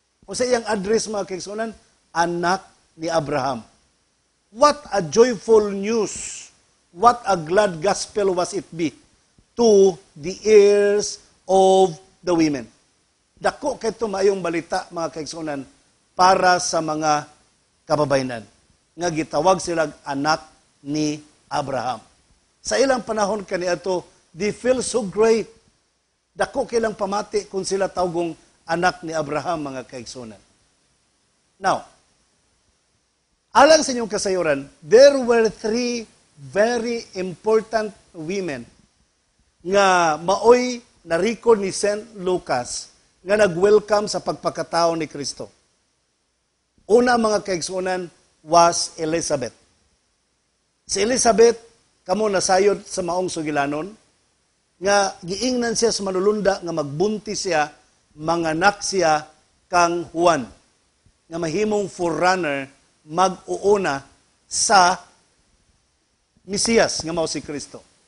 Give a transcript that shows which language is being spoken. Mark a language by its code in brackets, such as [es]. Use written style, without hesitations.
[ceb] O sa iyang address mga kaigsunan, anak ni Abraham. [en] What a joyful news! What a glad gospel was it be to the ears of the women. [ceb] Dako kay ito mayong balita mga kaigsunan para sa mga kababayanan. Nga gitawag sila anak ni Abraham. Sa ilang panahon kaniadto, [en] they feel so great. [ceb] Dako kilang pamati kung sila tawgong anak ni Abraham mga kaigsunan. Now, alang sa inyong kasayuran, [en] there were 3 very important women [ceb] nga maoy na-record ni St. Lucas nga nag-welcome sa pagpakatao ni Kristo. Una mga kaigsunan was Elizabeth. Si Elizabeth, kamo nasayod sa maong sugilanon, nga giingnan siya sa manulunda nga magbuntis siya, manganak siya kang Juan, nga mahimong forerunner mag-uuna sa Mesiyas nga mao si Kristo.